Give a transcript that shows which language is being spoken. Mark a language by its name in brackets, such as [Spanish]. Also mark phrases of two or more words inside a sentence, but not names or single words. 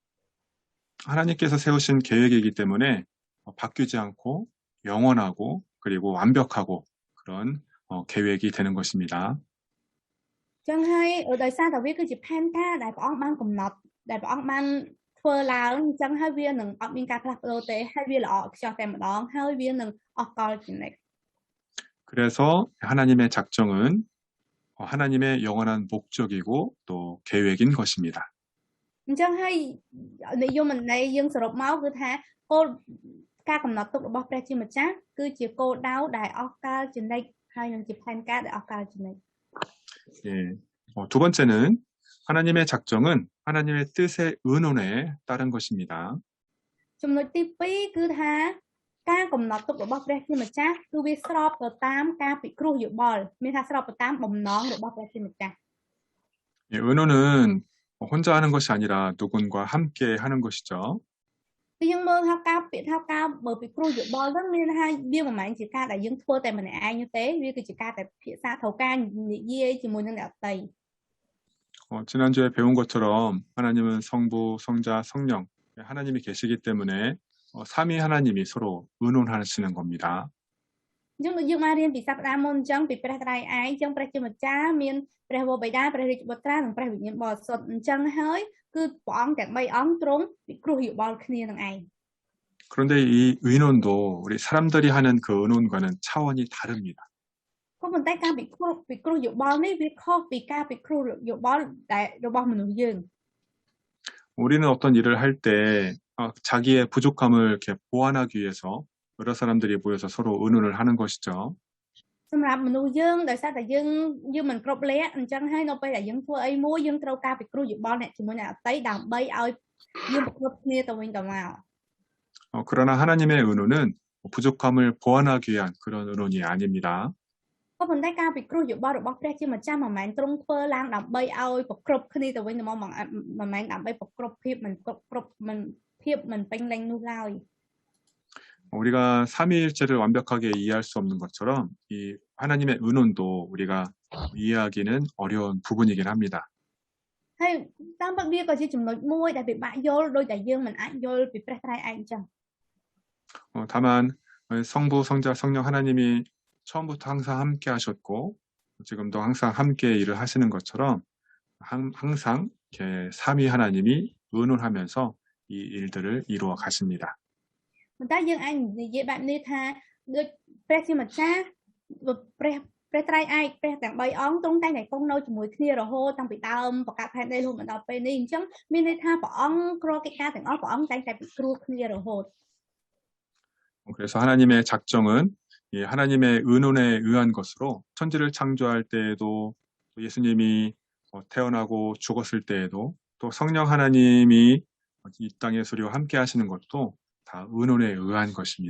[Korean] 하나님께서 세우신 계획이기 때문에 바뀌지 않고 영원하고 그리고 완벽하고 그런 계획이 되는 것입니다. [Khmer] ចឹងហើយដោយសារតែវាគឺជាផែនការដែលព្រះអង្គបានកំណត់ដែលព្រះអង្គបានធ្វើឡើងអញ្ចឹងហើយវានឹងអត់មានការផ្លាស់ប្ដូរទេហើយវាល្អខ្ចោះតែម្ដងហើយវានឹងអស់កលជានិច្ច [Korean] 그래서 하나님의 작정은 하나님의 영원한 목적이고 또 계획인 것입니다. [Khmer] អញ្ចឹងហើយនិយមន័យយើងសរុបមកគឺថាគោលការកំណត់ទុករបស់ព្រះជាម្ចាស់គឺជាគោលដៅដែលអស់កលជានិច្ចហើយនឹងជាផែនការដែលអស់កលជានិច្ច [Korean] 예. 두 번째는 하나님의 작정은 하나님의 뜻의 의논에 따른 것입니다. [Khmer] ចំណុចទី2គឺថាការកំណត់ទុករបស់ព្រះជាម្ចាស់គឺវាស្របទៅតាមការពិគ្រោះយោបល់មានថាស្របទៅតាមបំណងរបស់ព្រះជាម្ចាស់ [Korean] 예, 의논은 혼자 하는 것이 아니라 누군가 함께 하는 것이죠. [Khmer] គឺយើងមើលថាការពាក្យថាការបើពិគ្រោះយោបល់ហ្នឹងមានថាវាមិនមែនជាការដែលយើងធ្វើតែម្នាក់ឯងទេវាគឺជាការតែភាសាត្រូវការនិយាយជាមួយនឹងអ្នកដទៃ [Korean] 지난주에 배운 것처럼 하나님은 성부, 성자, 성령 하나님이 계시기 때문에 삼위 하나님이 서로 의논하시는 겁니다. [Khmer] អញ្ចឹងយើងបានរៀនពីសប្តាហ៍មុនអញ្ចឹងពីព្រះត្រៃឯងអញ្ចឹងព្រះជាម្ចាស់មានព្រះវរបិតាព្រះរាជបុត្រានិងព្រះវិញ្ញាណបរិសុទ្ធអញ្ចឹងហើយគឺព្រះអង្គទាំង3អង្គទ្រង់ពិគ្រោះយោបល់គ្នានឹងឯង [Korean] 그런데 이 의논도 우리 사람들이 하는 그 의논과는 차원이 다릅니다. [Khmer] ក៏ប៉ុន្តែការពិគ្រោះយោបល់នេះវាខុសពីការពិគ្រោះយោបល់ដែលរបស់មនុស្សយើង [Korean] 우리는 어떤 일을 할 때 자기의 부족함을 이렇게 보완하기 위해서 여러 사람들이 모여서 서로 의논을 하는 것이죠. [Khmer] សម្រាប់មនុស្សយើងដោយសារតែយើងមិនគ្រប់លក្ខអញ្ចឹងហើយនៅពេលដែលយើងធ្វើអីមួយយើងត្រូវការពិគ្រោះយោបល់អ្នកជាមួយអ្នកដទៃដើម្បីឲ្យយើងប្រកបគ្នាទៅវិញទៅមក [Korean] 그러나 하나님의 의논은 부족함을 보완하기 위한 그런 의논이 아닙니다. [Khmer] ក៏ប៉ុន្តែការពិគ្រោះយោបល់របស់ព្រះជាម្ចាស់មិនមែនទ្រង់ធ្វើឡើងដើម្បីឲ្យប្រកបគ្នាទៅវិញទៅមកមិនមែនដើម្បីប្រកបភាពមិនពេញលេញនោះឡើយ [Korean] 우리가 삼위일체를 완벽하게 이해할 수 없는 것처럼 이 하나님의 의논도 우리가 이해하기는 어려운 부분이긴 합니다. [Khmer] ហើយតាមពិតវាក៏ជាចំណុចមួយដែលពិបាកយល់ដោយតែយើងមិនអាចយល់ពីព្រះត្រៃឯងអញ្ចឹង [Korean] 다만 성부, 성자, 성령 하나님이 처음부터 항상 함께 하셨고 지금도 항상 함께 일을 하시는 것처럼 항상 이렇게 삼위 하나님이 의논하면서 이 일들을 이루어 가십니다. [Khmer] ប៉ុន្តែយើងអាចនិយាយបែបនេះថាដូចព្រះជាម្ចាស់ព្រះត្រៃឯកព្រះទាំង3អង្គទ្រង់តែងតែគង់នៅជាមួយគ្នារហូតតាំងពីដើមប្រកាសផែនដីរហូតមកដល់ពេលនេះអញ្ចឹងមានន័យថាព្រះអង្គគ្រងកិច្ចការទាំងអស់ព្រះអង្គតែងតែពិគ្រោះគ្នារហូត [Korean] 그래서 하나님의 작정은 하나님의 의논에 의한 것으로 천지를 창조할 때에도 예수님이 태어나고 죽었을 때에도 또 성령 하나님이 이 땅의 소리와 함께 하시는 것도 다 의논에 의한 것입니다.